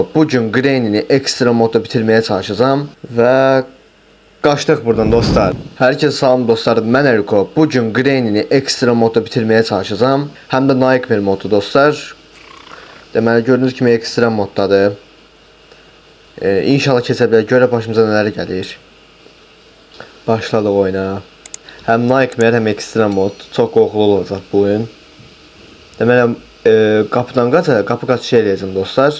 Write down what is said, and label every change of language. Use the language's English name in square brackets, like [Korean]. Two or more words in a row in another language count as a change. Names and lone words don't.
[Turkish] Bugün Granny'ni ekstra modda bitirmeye çalışacağım ve kaçtık buradan dostlar. Herkese salam dostlar, ben Eriko. Bugün Granny'ni ekstra modda bitirmeye çalışacağım. Hem de Nightmare modu dostlar. [Azerbaijani] Deməli gördüğünüz kimi ekstra moddadır. İnşallah keçə bilər, görə başımıza nələr gəlir. Başladıq oyuna. Hem Nightmare hem ekstra mod. Çok qorxulu olacaq bu oyun. Deməli qapıdan qaça, qapı qaçı şey eləyəcəm dostlar.